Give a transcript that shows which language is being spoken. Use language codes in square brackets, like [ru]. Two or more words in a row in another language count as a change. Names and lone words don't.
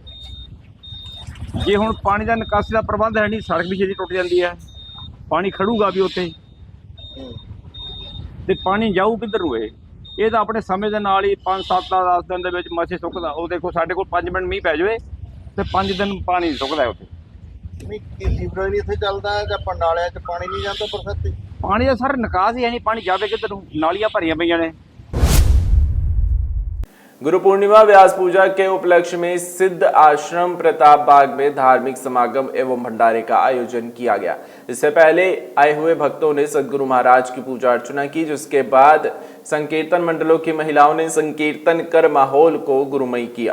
[pa] ਜੇ ਹੁਣ ਪਾਣੀ ਦਾ ਨਿਕਾਸੀ ਦਾ ਪ੍ਰਬੰਧ ਹੈ ਨਹੀਂ, ਸੜਕ ਵੀ ਛੇਤੀ ਟੁੱਟ ਜਾਂਦੀ ਹੈ, ਪਾਣੀ ਖੜੂਗਾ ਵੀ ਉੱਥੇ ਤੇ ਪਾਣੀ ਜਾਊ ਕਿੱਧਰ ਨੂੰ? ਇਹ ਤਾਂ ਆਪਣੇ ਸਮੇਂ ਦੇ ਨਾਲ ਹੀ 5-7-10 ਦਿਨ ਦੇ ਵਿੱਚ ਮਸੇ ਸੁੱਕਦਾ। ਉਹ ਦੇਖੋ ਸਾਡੇ ਕੋਲ 5 ਮਿੰਟ ਮੀਂਹ ਪੈ ਜਾਵੇ ਤੇ 5 ਦਿਨ ਪਾਣੀ ਸੁੱਕਦਾ ਉੱਥੇ। ਨਹੀਂ ਕੀ ਸੀਵਰੇਜ ਇੱਥੇ ਚੱਲਦਾ ਹੈ ਜਾਂ ਨਾਲਿਆਂ 'ਚ ਪਾਣੀ ਨਹੀਂ ਜਾਂਦਾ ਬਰਸਾਤੀ? ਪਾਣੀ ਦਾ ਸਰ ਨਿਕਾਸ ਹੀ ਹੈ ਨਹੀਂ, ਪਾਣੀ ਜਾਵੇ ਕਿੱਧਰ ਨੂੰ? ਨਾਲੀਆਂ ਭਰੀਆਂ ਪਈਆਂ ਨੇ। [hi] गुरु पूर्णिमा व्यास पूजा के उपलक्ष्य में सिद्ध आश्रम प्रताप बाग में धार्मिक समागम एवं भंडारे का आयोजन किया गया। इससे पहले आए हुए भक्तों ने सदगुरु महाराज की पूजा अर्चना की, जिसके बाद संकीर्तन मंडलों की महिलाओं ने संकीर्तन कर माहौल को गुरुमयी किया।